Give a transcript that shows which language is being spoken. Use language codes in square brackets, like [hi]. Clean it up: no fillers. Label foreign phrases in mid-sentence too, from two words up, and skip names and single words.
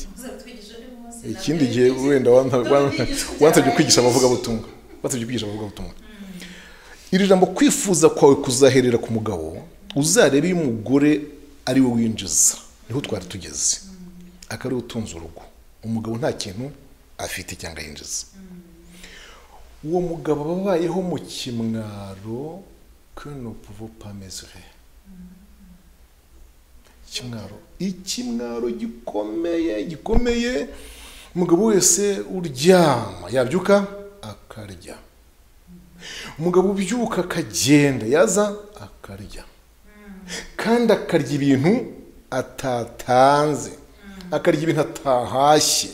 [rw] Ikindi gihe wenda wansabye kwigisha abavugabutumwa, iri jambo kwifuza kwawe kuzaherera ku mugabo, uzarebe iyo umugore ari we winjiza, niho twari tugeze, akari utunze urugo, umugabo nta kintu afite cyangwa yinjiza. Uwo mugabo babayeho mu kimwaro [fr] que nous pouvons pas mesurer. [rw] Ikimwaro gikomeye. Umugabo wese uryama yabyuka akarya, umugabo ubyuka akagenda yaza akarya, kandi akarya ibintu atatanze, akarya ibintu atahashye.